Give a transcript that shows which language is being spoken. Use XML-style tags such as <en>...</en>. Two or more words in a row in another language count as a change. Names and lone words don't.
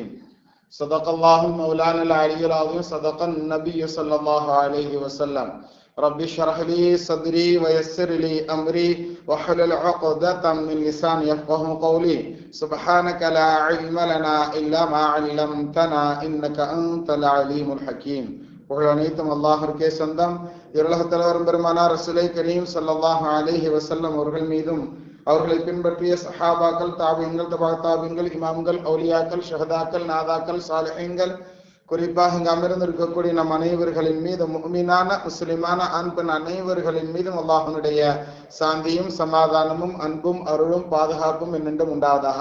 <ar>صدق الله المولانا العلي العظيم. صدق النبي صلى الله عليه وسلم. رب اشرح لي صدري ويسر لي أمري واحلل عقدة من لساني يفقهوا قولي. سبحانك لا علم لنا إلا ما علمتنا إنك أنت العليم الحكيم.</ar> <ta>புகழனைத்தும் அல்லாஹ்விற்கே சொந்தம். இருளகத் தலைவர் பெருமானார் ரசூலை கரீம்</ta> <ar>صلى الله عليه وسلم</ar> <ta>அவர்கள் மீதும் அவர்களை பின்பற்றிய சஹாபாக்கள், தாபீன்கள், தபா தாபீன்கள், இமாம்கள், அவுலியாக்கள், ஷஹதாக்கள், நாதாக்கள், சாலிஹீன்கள், குறிப்பாக இங்கு அமர்ந்திருக்கக்கூடிய நம் அனைவர்களின் மீது, முஃமினான முஸ்லிமான ஆண் பெண் அனைவர்களின் மீதும் அல்லாஹ்வுடைய சாந்தியும் சமாதானமும் அன்பும் அருளும் பாதுகாப்பும் என்னென்றும் உண்டாவதாக.</ta>